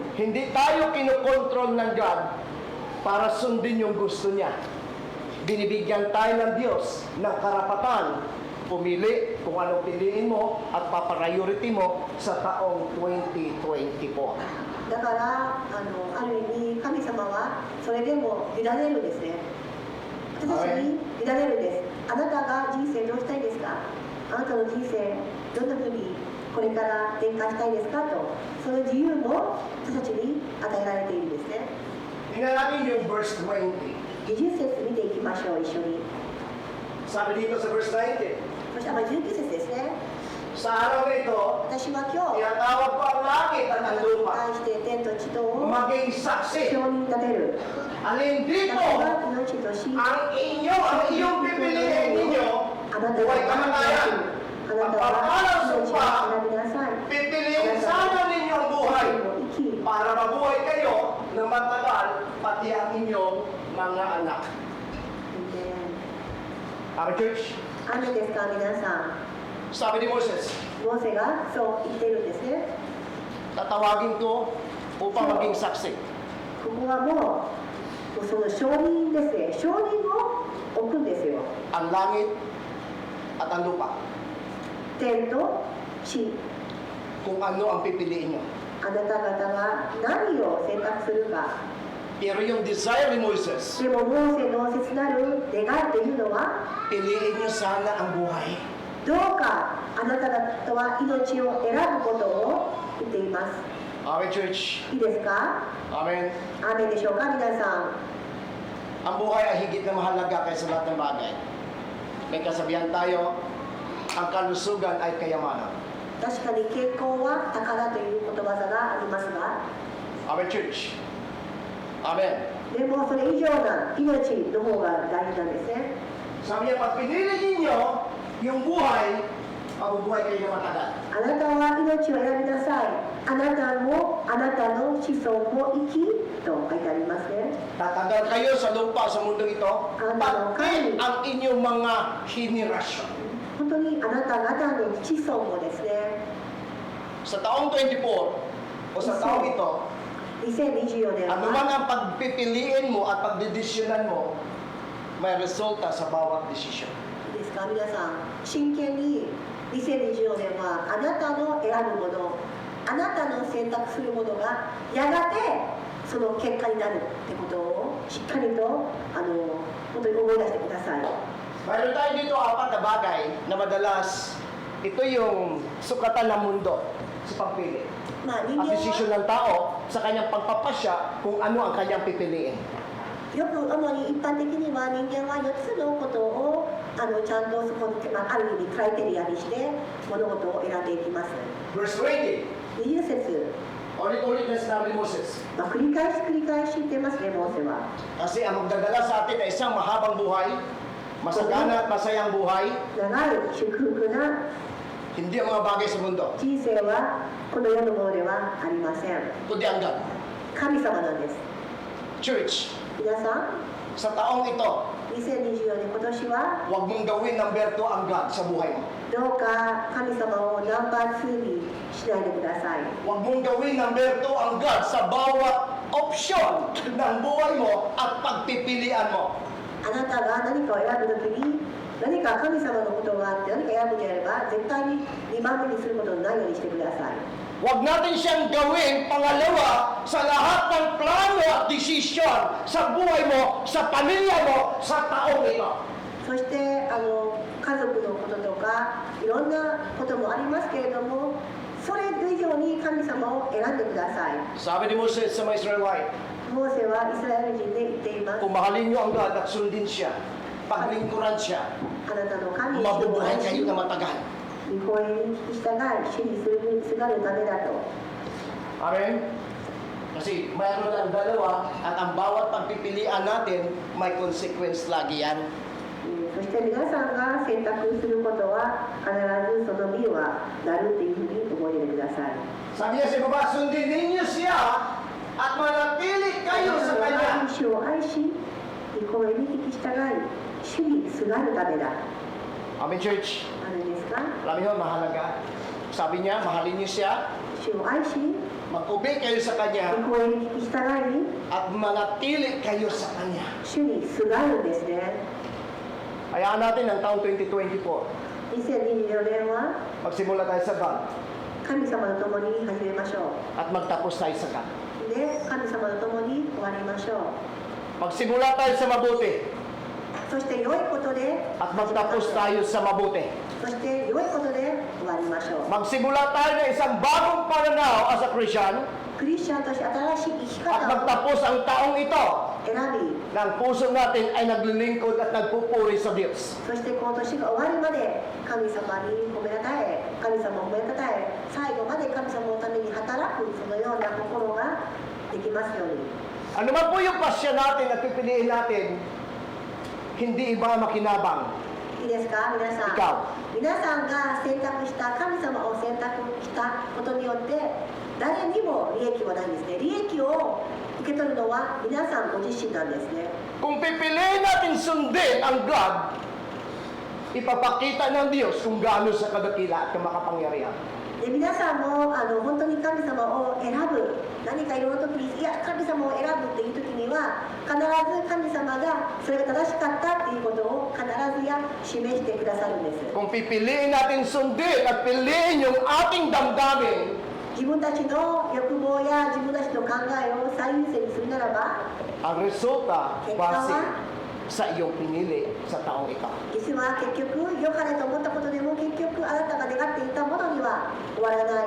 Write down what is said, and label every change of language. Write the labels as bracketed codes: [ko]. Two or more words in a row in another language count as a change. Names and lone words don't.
[tl] Hindi tayo kinokontrol ng God para sundin yung gusto niya. Binibigyan tayo ng Diyos ng karapatan pumili kung anong piliin mo at papriority mo sa taong 2024. [ja] だからある意味神様はそれでも委ねるんですね。私たちに委ねるんです。あなたが人生どうしたいですか？あなたの人生どんなふうにこれから展開したいですかと、その自由も私たちに与えられているんですね。 [tl] Tingnan natin yung verse 20. [ja] 20 節見ていきましょう、一緒に。 [tl] Sabi dito sa verse 19, [ja] そして19節ですね。 [tl] sa araw na ito, [ja] 私は今日、 [tl] tinatawag ko ang langit at [ja] あな [tl] ang [ja] たに [tl] lupa [ja] 対して天と地とを [tl] maging saksi. [ja] 証人立てる。 [tl] Alin [ja] 私 [tl] dito [ja] は命とし、 [tl] ang iyong pipiliin ninyo, [ja] あなた [tl] buhay [ja] が [tl] kamatayan. [ja] あなたは命を選びなさい。 [tl] Pipiliin sana ninyo ang buhay [ja] 生き [tl] para mabuhay kayo na matagal pati ang inyong mga anak. [en] Amen, church? [ja] 雨ですか皆さ [tl] Sabi ni Moses, [ja] ん。モーセがそう言っているんですね。 [tl] tatawagin ko upang maging saksi. [ja] ここはもうその証人ですね。証人を置くんですよ。 [tl] Ang langit at ang lupa. [ja] 天と地。 [tl] Kung ano ang pipiliin nyo. [ja] あなた方が何を選択するか。 [tl] Pero yung desire ni Moses, [ja] でもモーセの切なる願いというのは、 [tl] piliin nyo sana ang buhay. [ja] どうかあなた方は命を選ぶことを言っています。 [en] Amen, church. [ja] いいですか？ [en] Amen. [ja] 雨でしょうか皆さん。 [tl] Ang buhay ay higit na mahalaga kaysa lahat ng bagay. May kasabihan tayo, ang kalusugan ay kayamanan. [ja] 確かに健康は宝ということわざがありますが、 [en] Amen, church. Amen. [ja] でもそれ以上な命の方が大事なんですね。 [tl] Sabi niya, pag pinili ninyo yung buhay, mabubuhay kayo na matagal. [ja] あなたは命を選びなさい。あなたもあなたの子孫も生きと書いてありますね。 [tl] Tatagal kayo sa lupa sa mundong ito, pati ang inyong mga henerasyon. [ja] 本当にあなた方の子孫もですね、 [tl] Sa taong 24 o sa taong ito, [ja] 2024年 [tl] ano man [ja] は [tl] ang pagpipiliin mo at pagdedesisyonan mo, may resulta sa bawat desisyon. [ja] いいですか皆さん、真剣に2024年はあなたの選ぶもの、あなたの選択するものがやがてその結果になるってことをしっかりと本当に思い出してください。 [tl] Mayroon tayo dito 4 na bagay na madalas ito yung sukatan ng mundo sa pagpili. [ja] まあ人 [tl] At [ja] 間 [tl] desisyon [ja] は [tl] ng tao sa kanyang pagpapasya kung ano ang kanyang pipiliin. [ja] よく主に一般的には人間は4つのことをちゃんとそこに、ある意味クライテリアにして物事を選んでいきます。 [tl] Verse 20, [ja] 20節、 [tl] ulit-ulit na sinabi ni Moses, [ja] 繰り返し言ってますね、モーセは。 [tl] kasi ang magdadala sa atin ay isang mahabang buhay, masagana at masayang buhay, [ja] 長い祝福な [tl] hindi ang mga bagay sa mundo, [ja] 人生はこの世のものではありません。 [tl] kundi ang God. [ja] 神様なんです。 [tl] Church, [ja] 皆さん、 [tl] sa taong ito, [ja] 2024 年今年は [tl] huwag mong gawin ng berto ang God sa buhay mo. [ja] どうか神様をナンバー2にしないでください。 [tl] Huwag mong gawin ng berto ang God sa bawat opsyon ng buhay mo at pagpipilian mo. [ja] あなたが何かを選ぶときに何か神様のことがあって何か選ぶのであれば絶対に2番目にすることのないようにしてください。 [tl] Huwag natin siyang gawin pangalawa sa lahat ng plano at desisyon sa buhay mo, sa pamilya mo, sa taong ito. [ja] そして家族のこととかいろんなこともありますけれどもそれ以上に神様を選んでください。 [tl] Sabi ni Moses sa mga Israelite, [ja] モーセはイスラエル人で言っています。 [tl] kung mahalin niyo ang God at sundin siya, paglingkuran siya, [ja] あなたの神を [tl] mabubuhay [ja] 愛 [tl] kayo [ja] し [tl] na matagal. [ja] 御声に聞き従い主にすがるためだと。 [tl] Amen? Kasi mayroon ang dalawa at ang bawat pagpipilian natin may consequence lagi yan. [ja] そして皆さんが選択することは必ずその身はなるというふうに覚えてください。 [tl] Sabi niya sa baba, sundin ninyo siya at manatili kayo sa kanya. [ja] 主を愛し、御声に聞き従い、主にすがるためだ。 [en] Amen, church. [ja] あるんですか？ [tl] Alam niyo, mahalaga. Sabi niya, mahalin niyo siya, [ja] 主を愛し、 [tl] mag-obey kayo sa kanya, [ja] 御声に聞き従い、 [tl] at manatili kayo sa kanya. [ja] 主にすがるんですね。 [tl] Hayaan natin ang taong 2024. [ja] 2024 年は [tl] Magsimula tayo sa God [ja] 神様と共に始めましょ [tl] at magtapos tayo sa God. [ja] う。で、神様と共に終わりましょう。 [tl] Magsimula tayo sa mabuti [ja] そして良いことで [tl] at magtapos tayo sa mabuti. [ja] そして良いことで終わりましょう。 [tl] Magsimula tayo ng isang bagong pananaw [en] as a Christian [ja] クリスチャンとして新しい生き [tl] at [ja] 方を [tl] magtapos ang taong ito [ja] 選び、 [tl] ng puso natin ay naglilingkod at nagpupuri sa Diyos. [ja] そしてこの年が終わるまで神様に褒めたたえ、神様を褒めたたえ、最後まで神様のために働くそのような心ができますように。 [tl] Ano man po yung pasya natin at pipiliin natin, hindi iba makinabang. [ja] いいですか皆さん。 [tl] Ikaw. [ja] 皆さんが選択した神様を選択したことによって誰にも利益はないんですね。利益を受け取るのは皆さんご自身なんですね。 [tl] Kung pipiliin natin sundin ang God, ipapakita ng Diyos kung gaano sa kadakila at kamakapangyarihan. [ja] で皆さんも本当に神様を選ぶ何かいろんな時にいや神様を選ぶっていう時には必ず神様がそれが正しかったっていうことを必ずや示してくださるんです。 [tl] Kung pipiliin natin sundin at piliin yung ating damdamin, [ja] 自分たちの欲望や自分たちの考えを最優先にするならば [tl] ang resulta, [ja] 結果 [tl] base [ja] は [tl] sa iyong pinili sa taong ito. [ja] 実は結局良かれと思ったことでも結局あなたが願っていたものには終わらない。